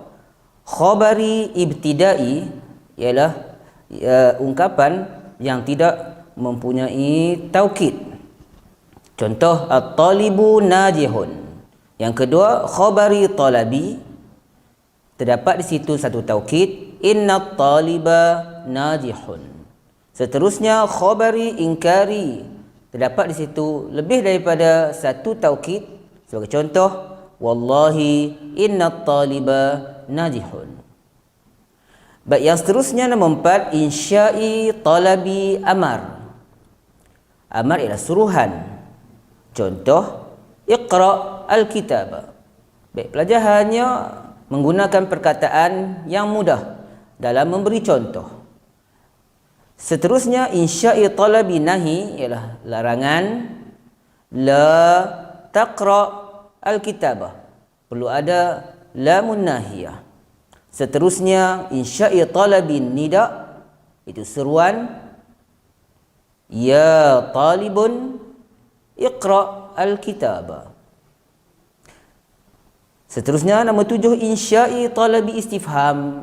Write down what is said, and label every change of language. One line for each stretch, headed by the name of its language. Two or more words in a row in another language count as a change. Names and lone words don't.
Arabic: خبر ابتدائي
Malay: ialah ungkapan yang tidak mempunyai taukid.
Arabic: Contoh, الطالب ناجح.
Malay: Yang kedua,
Arabic: خبر طلبي,
Malay: terdapat di situ satu taukid.
Arabic: إن الطالب ناجح.
Malay: Seterusnya
Arabic: خبر إنكاري,
Malay: terdapat di situ lebih daripada satu taukid. Sebagai contoh,
Arabic: والله إن الطالب ناجح.
Malay: Baik, yang seterusnya nombor 4,
Arabic: إنشائي طلبي أمر.
Malay: Amar ialah suruhan. Contoh,
Arabic: اقرأ الكتاب.
Malay: Baik, pelajar hanya menggunakan perkataan yang mudah dalam memberi contoh. Seterusnya,
Arabic: إنشائي طلبي نهي
Malay: ialah larangan.
Arabic: لا تقرأ الكتابة.
Malay: Perlu ada
Arabic: لام الناهية.
Malay: Seterusnya,
Arabic: إنشائي طلبي نداء,
Malay: itu seruan.
Arabic: يا طالب اقرأ الكتابة.
Malay: Seterusnya, nombor 7,
Arabic: إنشائي طلبي استفهام.